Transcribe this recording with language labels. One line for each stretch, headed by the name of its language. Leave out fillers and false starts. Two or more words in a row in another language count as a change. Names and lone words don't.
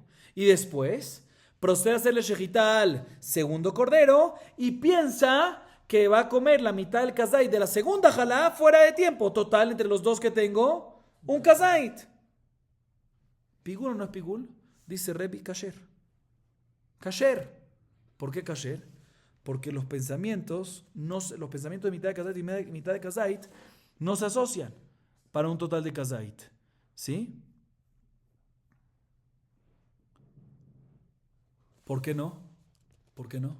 Spanish: Y después procede a hacerle Shejitá al segundo cordero y piensa que va a comer la mitad del kazait de la segunda jalá fuera de tiempo. Total, entre los dos que tengo, un kazait. ¿Pigul o no es pigul? Dice Rebi, kasher. Kasher. ¿Por qué kasher? Porque los pensamientos de mitad de kazait y mitad de kazait no se asocian para un total de kazait. ¿Sí? ¿Por qué no? ¿Por qué no?